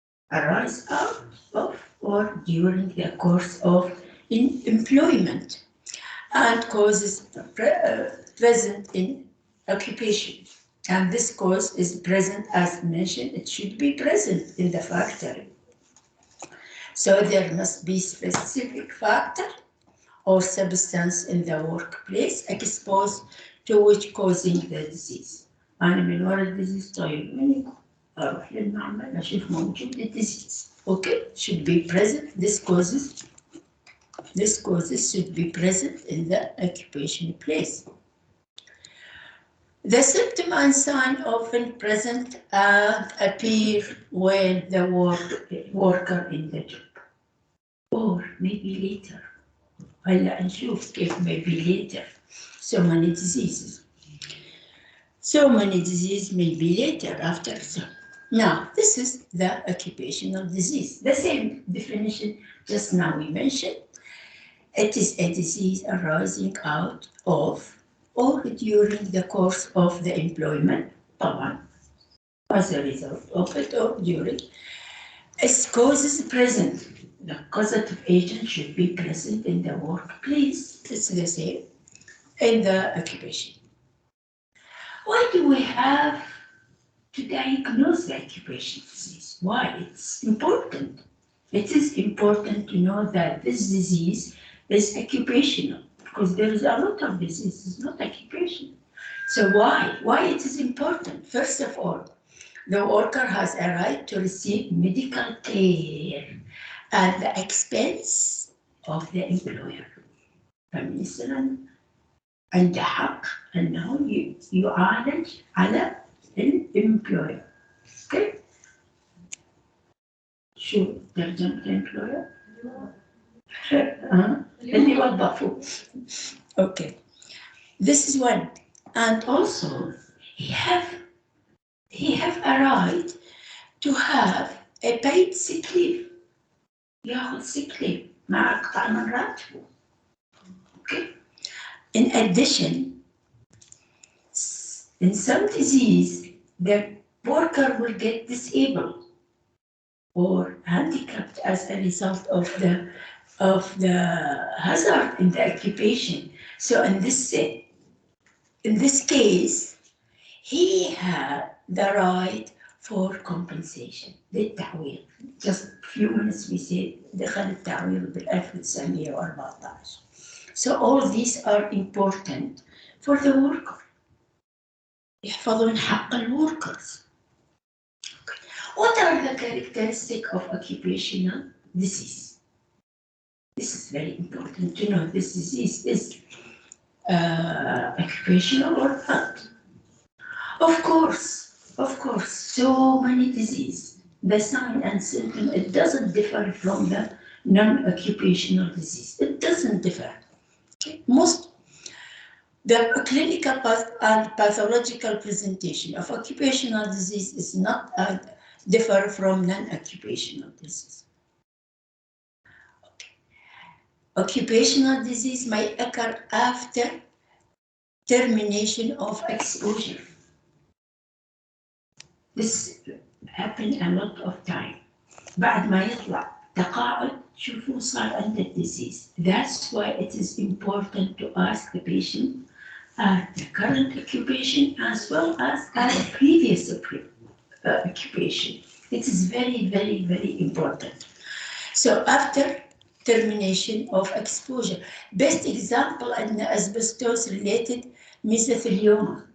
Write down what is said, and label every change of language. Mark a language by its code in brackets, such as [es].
[en] Arise out of or during the course of employment and causes present in occupation. And this cause is present, as mentioned, it should be present in the factory. So there must be specific factor or substance in the workplace exposed to which causing the disease. [ar] أنا من ورا الديزيز طيب مني أروح للمعمل أشوف موجود الديزيز. [en] Okay, should be present. This causes should be present in the occupation place. The symptom and sign often present and appear when the worker in the job, or maybe later. [ar] هلا نشوف كيف [en] maybe later. So many diseases. So many diseases may be later after. So now this is the occupational disease. The same definition just now we mentioned. It is a disease arising out of or during the course of the employment, [ar] طبعا, [en] as a result of it or during. Its causes present. The causative agent should be present in the workplace. It's the same in the occupation. Why do we have to diagnose the occupation disease? Why? It's important. It is important to know that this disease is occupational, because there is a lot of diseases, not occupation. So why? Why it is important? First of all, the worker has a right to receive medical care at the expense of the employer. [ar] فمثلا عنده حق أنه يعالج على الemployer. [en] Okay? [ar] شو ترجمة employer؟ اللي وظفوه. [en] Okay. This is one. And also, he have a right to have a paid sick leave. [ar] ياخذ [en] sick leave [ar] مع قطع من راتبه. [en] Okay. In addition, in some disease, the worker will get disabled or handicapped as a result of the hazard in the occupation. So in this case, he had the right for compensation [ar] للتعويض. [en] Just a few minutes we said [ar] دخل التعويض بال [en] 1914. So all these are important for the worker. [ar] يحفظون حق الworkers. [en] What are the characteristics of occupational disease? This is very important to know. This disease is occupational or not. Of course, so many diseases. The sign and symptom, it doesn't differ from the non-occupational disease. It doesn't differ. The clinical and pathological presentation of occupational disease is not differ from non-occupational disease. Okay. Occupational disease may occur after termination of exposure. This happen a lot of time. [ar] بعد ما يطلع تقاعد شوفوا صار عنده disease. [en] That's why it is important to ask the patient the current occupation as well as previous occupation. It is very, very, very important. So after termination of exposure, best example in asbestos-related mesothelioma.